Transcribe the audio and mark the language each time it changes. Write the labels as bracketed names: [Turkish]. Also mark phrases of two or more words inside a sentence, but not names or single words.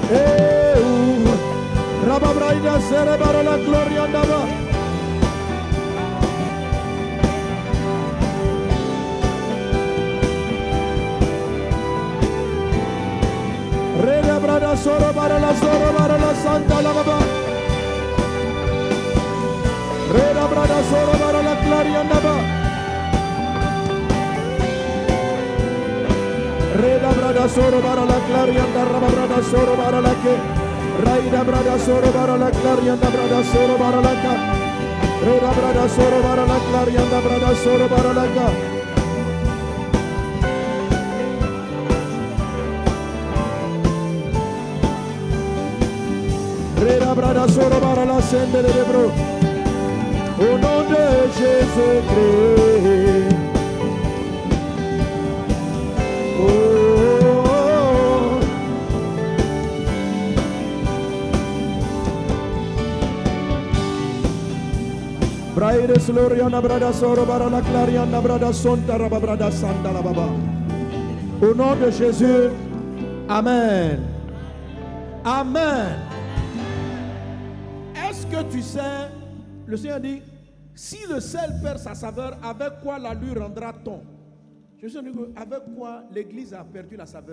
[French] Rababraida sere bara la glorianda ba. Reda brada soro bara la santa la baba. Reda brada soro bara la clarianda ba. Reda brada soro bara la clarianda raba brada soro bara la ke. Raida brada soro bara la clarianda brada soro bara la ka. Reda brada soro bara la clarianda brada soro bara la ka. Reda brada soro bara la sende de bro. Au nom de Jésus-Christ. Braide sloriana brada soro bara la clariana brada sonta raba brada santa la baba. Au nom de Jésus. Amen. Amen. Est-ce que tu sais, le Seigneur dit, si le sel perd sa saveur, avec quoi la lui rendra-t-on? Jésus dit, avec quoi l'Église a perdu la saveur?